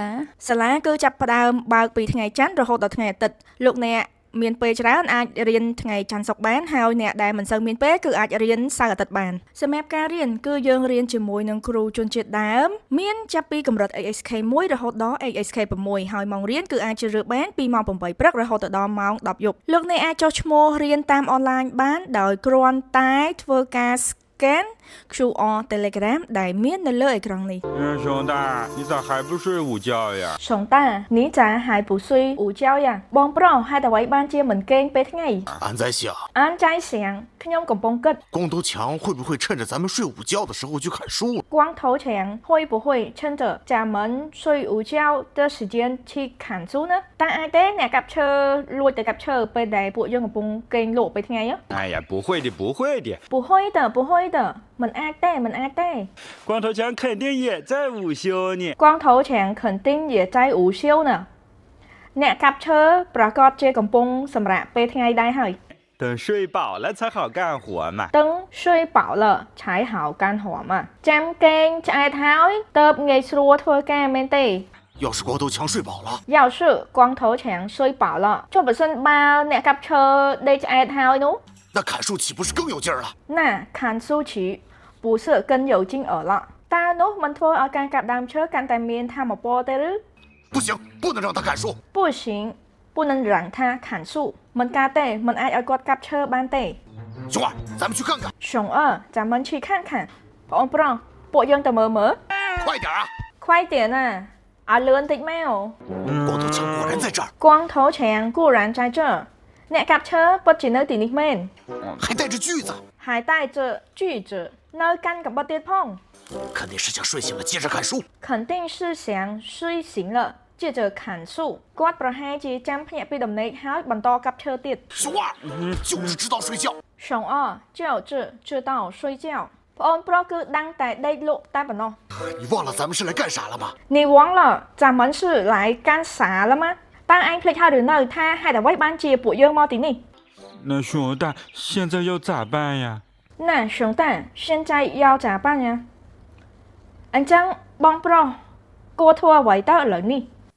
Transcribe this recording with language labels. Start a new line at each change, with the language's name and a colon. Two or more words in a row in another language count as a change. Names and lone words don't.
Khmer: សាលាគឺចាប់ផ្ដើមបើកពីថ្ងៃច័ន្ទរហូតដល់ថ្ងៃអាទិត្យលោកអ្នកមានពេលច្រើនអាចរៀនថ្ងៃច័ន្ទសុក្របានហើយអ្នកដែលមិនសូវមានពេលគឺអាចរៀនសៅរ៍អាទិត្យបានសម្រាប់ការរៀនគឺយើងរៀនជាមួយនឹងគ្រូជនជាតិដើមមានចាប់ពីកម្រិត ASK 1រហូតដល់ ASK 6ហើយម៉ោងរៀនគឺអាចជ្រើសរើសបានពីម៉ោង8ព្រឹករហូតដល់ម៉ោង10យប់លោកអ្នកអាចចុះឈ្មោះរៀនតាមអនឡាញបានដោយគ្រាន់តែធ្វើការ
English: scan QR Telegram
Khmer: ដែលមាននៅលើអេក្រង់នេះ
Chinese: 熊大，你咋还不睡午觉呀？熊大你咋还不睡午觉呀
Khmer: បងប្រុសហេតុអ្វីបានជាមិនគេងពេលថ្ងៃ
Chinese: 俺在想， អានใจเสียง
Khmer: ខ្ញុំកំពុងគិត
Chinese: 光头强会不会趁着咱们睡午觉的时候去砍树？光头强会不会趁着咱们睡午觉的时间去砍树呢
Khmer: តែអាចទេអ្នកកាប់ឈើលួចទៅកាប់ឈើពេលដែលពួកយើងកំពុងគេងលក់ពេលថ្ងៃ
Chinese: 哎呀，不会的，不会的，不会的不会的
Khmer: មិនអាចទេមិនអាចទេ
Chinese: 光头强肯定也在午休呢。光头强肯定也在午休呢
Khmer: អ្នកកាប់ឈើប្រកាសជាកំពុងសម្រាកពេលថ្ងៃដែរហើយ
Chinese: 等睡饱了才好干活嘛。等睡饱了才好干活嘛
Khmer: ចាំគេងឆ្អែតហើយតើបងាយស្រួលធ្វើការមែនទេ
Chinese: 要是光头强睡饱了，要是光头强睡饱了
Khmer: ចុះបើសិនបើអ្នកកាប់ឈើដេកឆ្អែតហើយនោះ
Chinese: 那砍树岂不是更有劲儿了？那砍树期不是更有劲儿了
Khmer: តើនោះមិនធ្វើឲ្យការកាប់ដើមឈើកាន់តែមានថាមពលទេឬ
Chinese: 不行，不能让他砍树。不行不能让他砍树
Khmer: មិនកើតទេមិនអាចឲ្យគាត់កាប់ឈើបានទេ
Chinese: 熊二，咱们去看看。熊二咱们去看看
Khmer: បងប្រុសពួកយើងទៅមើលមើល
Chinese: 快点啊！快点啊
Khmer: ឲ្យលឿនតិចមក
Chinese: 光头强果然在这儿，光头强固然在这
Khmer: អ្នកកាប់ឈើពិតជានៅទីនេះមែន
Chinese: 还带着锯子，还带着锯子
Khmer: នៅកាន់កាំបិតទៀតផង
Chinese: 肯定是想睡醒了接着砍树。肯定是想睡醒了接着砍树
Khmer: គាត់ប្រហែលជាចាំភ្ញាក់ពីដំណេកហើយបន្តកាប់ឈើទៀត
Chinese: 熊二就是知道睡觉。熊二就是知道睡觉
Khmer: បងអូនប្រុសគឺដឹងតែដេកលក់តែប៉ុណ្ណោះ
Chinese: 你忘了咱们是来干啥了吗？你忘了咱们是来干啥了吗
Khmer: តើអញភ្លេចហើយឬនៅថាហេតុអ្វីបានជាពួកយើងមកទីនេះ
Chinese: 那熊大现在要咋办呀？那熊蛋现在要咋办呀
Khmer: អញ្ចឹងបងប្រុសគួរធ្វើអ្វីទៅឥឡូវនេះ